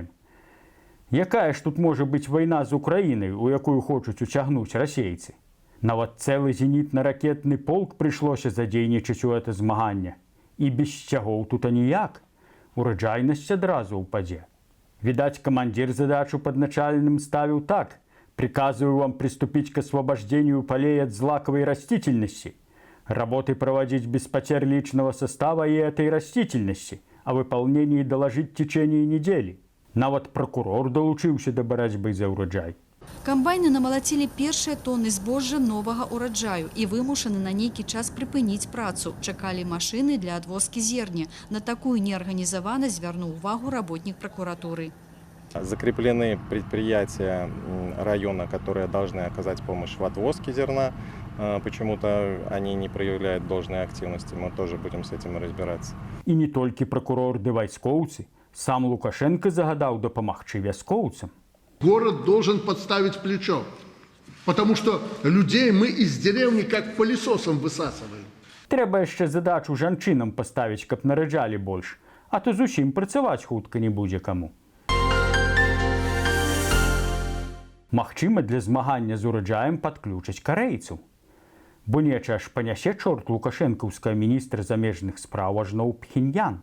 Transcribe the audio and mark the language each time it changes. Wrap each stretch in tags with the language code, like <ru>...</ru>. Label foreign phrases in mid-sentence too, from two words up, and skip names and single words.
<be>Якая ж тут можа быць вайна з Украінай, у якую хочуць уцягнуць расейцы? Нават цэлы зенітна-ракетны полк прыйшлося задзейнічаць у гэта змаганне. І без сцягоў тут аніяк. Ураджайнасць адразу ўпадзе. Відаць, камандзір задачу падначальным ставіў так:</be> <ru>приказываю вам приступить к освобождению полей от злаковой растительности. Работы проводить без потерь личного состава и этой растительности, о выполнении доложить в течение недели.</ru> <be>Нават прокурор долучыўся да барацьбы за ўраджай. Камбайны намалацілі першыя тонны збожжа новага ўраджаю і вымушаны на нейкі час прыпыніць працу. Чакалі машыны для адвозкі зерня. На такую неарганізаванасць звярнуў увагу работнік прокуратуры.</be> <ru>Закреплены предприятия района, которые должны оказать помощь в отвозке зерна. Почему-то они не проявляют должной активности. Мы тоже будем с этим разбираться.</ru> <be>І не толькі прокурор ды вайскоўцы. Сам Лукашенко загадаў дапамагчы вяскоўцам.</be> <ru>Город должен подставить плечо, потому что людей мы из деревни как пылесосом высасываем.</ru> <be>Трэба яшчэ задачу жанчынам паставіць, каб нараджалі больш, а то зусім працаваць хутка не будзе каму. Магчыма, для змагання з ураджаем падключаць карэйцаў. Бо неча аж панясе чорт лукашэнкаўская міністр замежных спраў ажно ў Пхеньян.</be>